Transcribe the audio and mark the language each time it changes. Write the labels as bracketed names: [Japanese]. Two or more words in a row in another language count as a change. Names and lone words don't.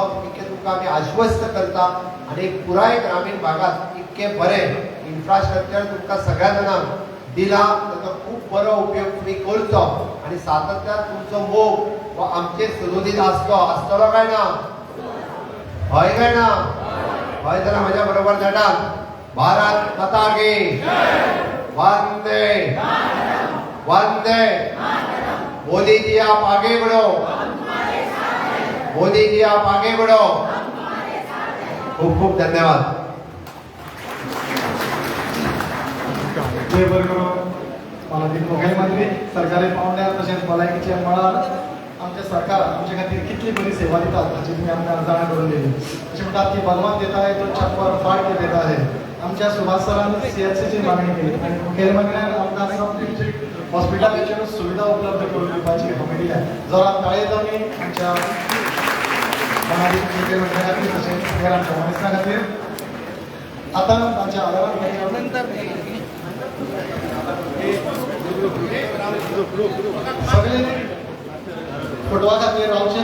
[Konkani] इतकें तुमकां आमी आश्वस्त करता आनी पुराय ग्रामीण भागात इतकें बरें इन्फ्रास्ट्रक्चर तुमकां सगळ्या जाणांक दिला. ताचो खूब बरो उपयोग तुमी करचो आनी सातत्यान तुमचो मोग हो आमचेर सदोदीत आसतलो काय ना? हय काय ना? हय जाल्यार म्हज्या बरोबर धाडात. [Hindi] भारत माता की वंदे वंदे. मोदी जी आप आगे बढ़ो, मोदी जी आप आगे बढ़ो. [Konkani] खूप खूप धन्यवाद. माननीय मुख्यमंत्री, सरकारी पावंड्यार तशेंच भलायकीचे मळार आमचे सरकार आमचे खातीर कितली बरी सेवा दितात हाची तुमी आमकां जाण करून दिली. अशें म्हणटात की [Hindi] भगवान देता है तो छप्पर फाड़ के देता [Konkani] है. आमच्या सुभाष सरान CHCची मागणी केली आनी मुखेलमंत्र्यान आमकां [English] sub district [Konkani] हॉस्पिटलाच्यो सुविधा उपलब्ध करून दिवपाची हमी दिल्या. जोरान ताळे जावनी आमच्या माननीय मुख्यमंत्र्या खातीर तशेंच हेर आमच्या मनीसां खातीर. आतां तांच्या आदारान सगळे फोटवा खातीर रावचे.